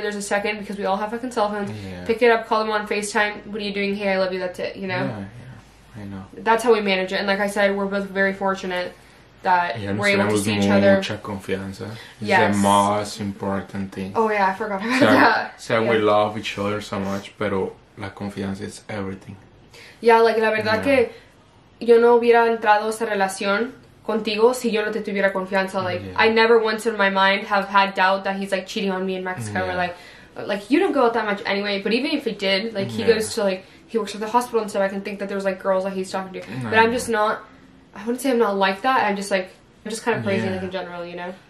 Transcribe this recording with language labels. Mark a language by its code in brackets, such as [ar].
[en] There's a second because we all have fucking cell phones. Pick it up, call them on FaceTime. What are you doing? Hey, I love you. That's it, you know? Yeah, I know. That's how we manage it. And like I said, we're both very fortunate that we're able to see each other. [es] Mucha confianza. [en] Yes. It's the most important thing. Oh yeah, I forgot about that. So we love each other so much, [es] pero la confianza [en] is everything. Yeah, like [es] la verdad que yo no hubiera entrado a esta relación contigo si yo no te tuviera confianza. [en] Like I never once in my mind have had doubt that he's like cheating on me in Mexico or like you don't go out that much anyway. But even if he did, like he goes to like he works at the hospital and stuff, I can think that there's like girls that he's talking to. But I'm just not. I wouldn't say I'm not like that. I'm just kind of crazy like in general, you know.